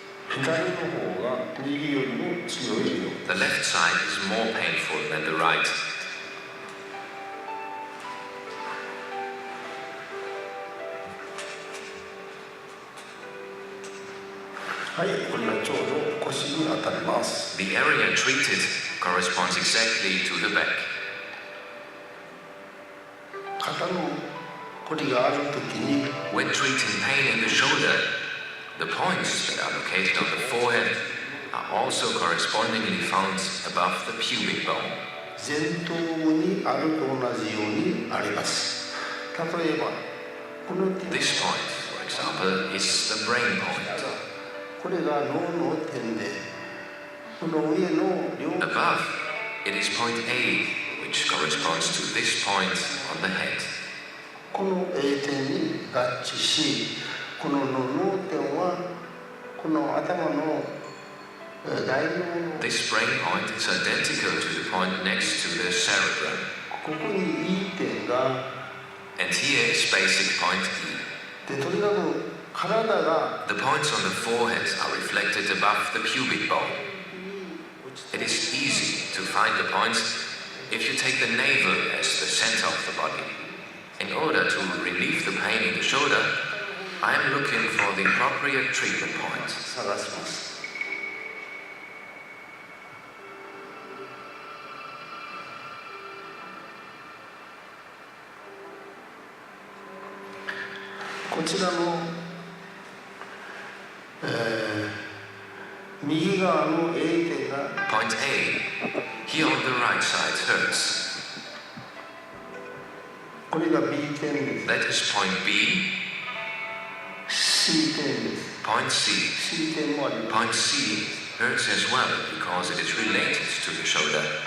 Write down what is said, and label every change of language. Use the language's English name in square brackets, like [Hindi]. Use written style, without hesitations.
[Japanese] 左の方が右よりも強いよ。 [English] The left side is more painful than the right. [Japanese] はい、これがちょうど腰に当たります。 [English] The area treated corresponds exactly to the back. [Japanese] 肩のこりがあるときに [English] When treating pain in the shoulder, the points that are located on the forehead are also correspondingly found above the pubic bone. [Japanese] 前頭部にあると同じようにあります。例えばこの点 [English] This point, for example, is the brain point. [Japanese] これが脳の点でこの上の両 [English] Above, it is point A, which corresponds to this point on the head. [Japanese] この A 点に合致しこの脳点はこの頭の大脳の [English] This brain point is identical to the point next to the cerebrum. [Japanese] ここに E 点が [English] And here is basic point E. [Japanese] でとにかく体が [English] The points on the forehead are reflected above the pubic bone. It is easy to find the points if you take the navel as the center of the body. In order to relieve the pain in the shoulder, I am looking for the appropriate treatment point. [Japanese] 探します。こちらの、右側の A 点が [English] Point A. Here on the right side hurts. [Japanese] これが B 点です。 [English] That is point B. [Japanese] C 点です。 [English] Point C. [Japanese] C 点もあります。 [English] Point C hurts as well because it is related to the shoulder.